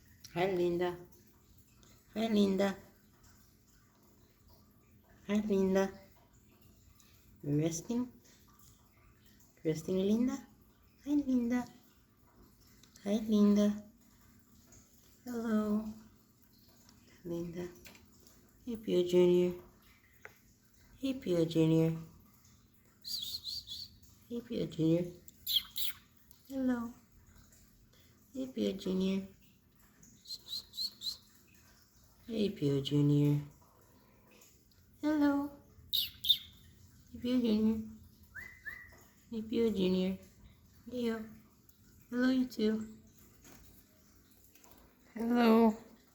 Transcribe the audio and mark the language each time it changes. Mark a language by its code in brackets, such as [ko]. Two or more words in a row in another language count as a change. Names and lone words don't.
[en] Hi, Linda. Hi, Linda. Hi, Linda. You resting? Resting, Linda? Hi, Linda. Hi, Linda. Hello, Linda. Hey, Pio Junior. Hey, Pio Junior. Hey, Pio Junior. Hello. Hey, Pio Junior. Hey, Pio Junior. Hello. Hey, Pio Junior. Hey, Pio Junior. Leo. Hello, you two. Hello.